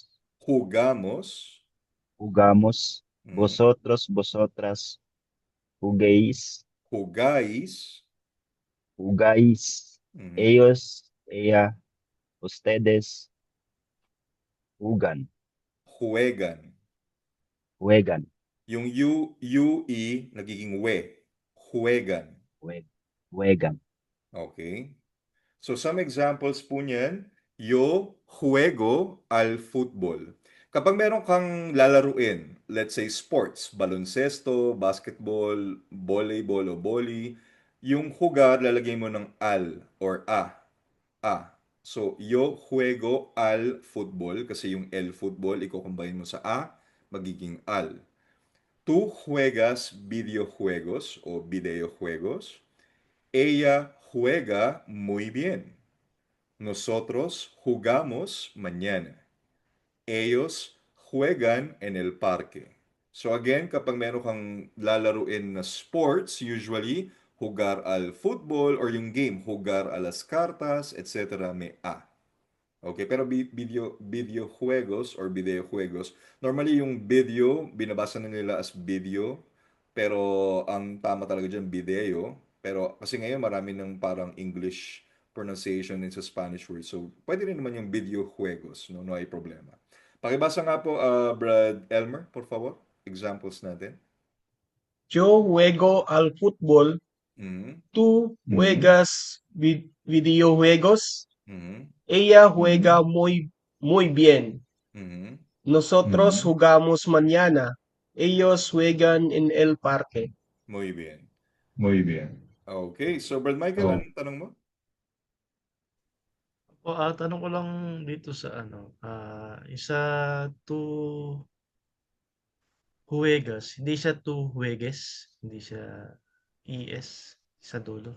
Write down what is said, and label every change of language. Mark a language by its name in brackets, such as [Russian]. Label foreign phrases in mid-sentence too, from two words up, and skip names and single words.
[Spanish] Jugamos. Mhm. vosotros, vosotras juguéis, Jugáis. Mhm. ellos, ella, ustedes juegan. Juegan. [Filipino] Yung UE, nagiging we. [Spanish] Juegan. Juegan. [English] Okay. So some examples [Filipino] po niyan, [Spanish] yo juego al fútbol. [Filipino] Kapag meron kang lalaruin, [English] let's say sports, [Spanish] baloncesto, [English] basketball, volleyball [Filipino] o volley, yung jugar lalagay mo ng al or a. [Spanish] A. So, yo juego al fútbol [Filipino] kasi yung el football, i-combine mo sa a, magiging al. [Spanish] Tú juegas videojuegos o videojuegos. Ella juega muy bien. Nosotros jugamos mañana. Ellos juegan en el parque. [English] So again, [Filipino] kapag meron kang lalaruin na sports, usually, [Spanish] jugar al football or yung game, jugar a las cartas, etc. may a. Okay, pero videojuegos or videojuegos, [Filipino] normally yung video, binabasa na nila as video, pero ang tama talaga dyan, video. Pero kasi ngayon marami ng parang [English] English pronunciation [Filipino] din sa [English] Spanish word. [Filipino] So, pwede rin naman yung videojuegos, no? [Spanish] No hay problema. [Filipino] Pakibasa nga po, Brad Elmer, [Spanish] por favor. [Filipino] Examples natin. [Spanish] Yo juego al fútbol. Mhm. Tú juegas videojuegos. Mhm. Ella juega muy bien. Mhm. Nosotros jugamos mañana. Ellos juegan en el parque. Muy bien. Muy bien. [Filipino] Okay, so Brad Michael, anong tanong mo? Tanong ko lang dito sa isa to Huwegas, hindi siya two Huweges, hindi siya ES sa dulo.